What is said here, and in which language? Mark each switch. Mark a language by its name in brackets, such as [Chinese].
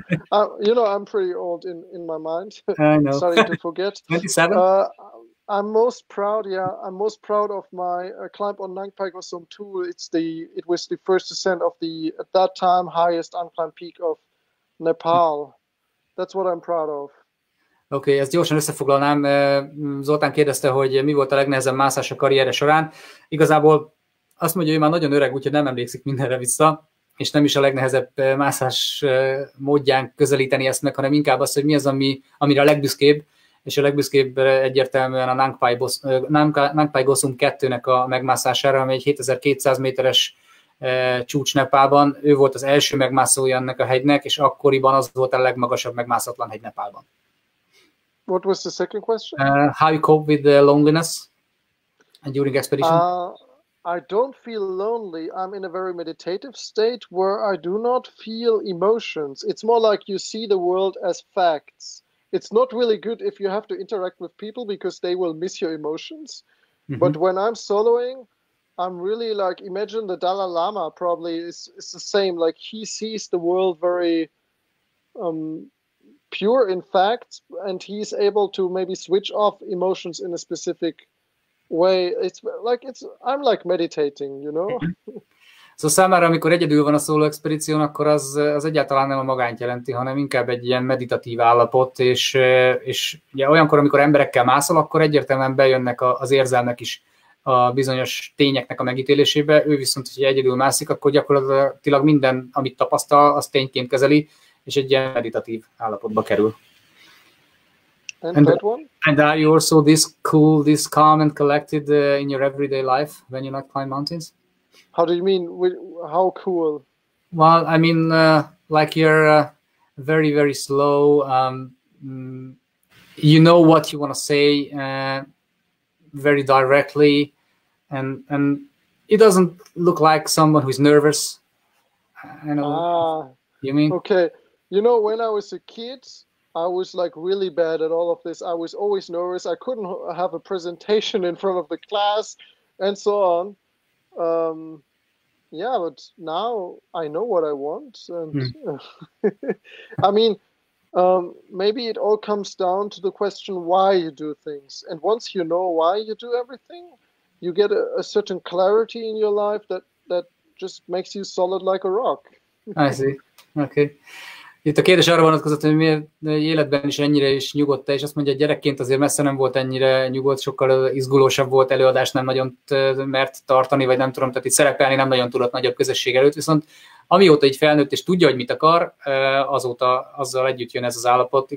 [English] I'm pretty old in my mind. I know. Starting to forget. 27? I'm most proud. Yeah, I'm most proud of my climb on Nangpai Gosum 2. It was the first ascent of the at that time highest unclimbed peak of Nepal. That's what I'm proud of. [Hungarian] Oké, ezt gyorsan összefoglalnám. Zoltán kérdezte, hogy mi volt a legnehezebb mászás a karrierje során. Igazából azt mondja, hogy már nagyon öreg, úgyhogy nem emlékszik mindenre vissza, és nem is a legnehezebb mászás módján közelíteni ezt meg, hanem inkább az, hogy mi az, amire a legbüszkébb, és a legbüszkébb egyértelműen a Nangpai Gosum 2-nek a megmászására, ami egy 7200 méteres csúcs Nepálban. Ő volt az első megmászója ennek a hegynek, és akkoriban az volt a legmagasabb megmászatlan hegy Nepálban. [English] What was the second question? How you cope with the loneliness during expedition? I don't feel lonely. I'm in a very meditative state where I do not feel emotions. It's more like you see the world as facts. It's not really good if you have to interact with people because they will miss your emotions. But when I'm soloing, I'm really like, imagine the Dalai Lama probably is the same. Like he sees the world very pure in fact, and he's able to maybe switch off emotions in a specific way. I'm like meditating, you know? [Hungarian] Szóval számára, amikor egyedül van a szóló expedíción, akkor az egyáltalán nem a magányt jelenti, hanem inkább egy ilyen meditatív állapot, és ugye olyankor, amikor emberekkel mászol, akkor egyértelműen bejönnek az érzelmek is a bizonyos tényeknek a megítélésébe. Ő viszont, hogyha egyedül mászik, akkor gyakorlatilag minden, amit tapasztal, az tényként kezeli, és egy ilyen meditatív állapotba kerül. [English] And are you also this cool, this calm and collected in your everyday life when you not climb mountains? How do you mean? How cool? Well, I mean, like you're very, very slow. You know what you want to say very directly, and it doesn't look like someone who's nervous. I know. You mean? Okay. You know, when I was a kid, I was like really bad at all of this. I was always nervous. I couldn't have a presentation in front of the class and so on. Yeah, but now I know what I want. And I mean, maybe it all comes down to the question why you do things. And once you know why you do everything, you get a certain clarity in your life that just makes you solid like a rock. I see. Okay. [Hungarian] Itt a kérdés arra vonatkozott, hogy miért életben is ennyire is nyugodt, és azt mondja, hogy gyerekként azért messze nem volt ennyire nyugodt, sokkal izgulósabb volt, előadást nem nagyon mert tartani, vagy nem tudom, tehát itt szerepelni nem nagyon tudott nagyobb közösség előtt, viszont amióta így felnőtt és tudja, hogy mit akar, azóta azzal együtt jön ez az állapot.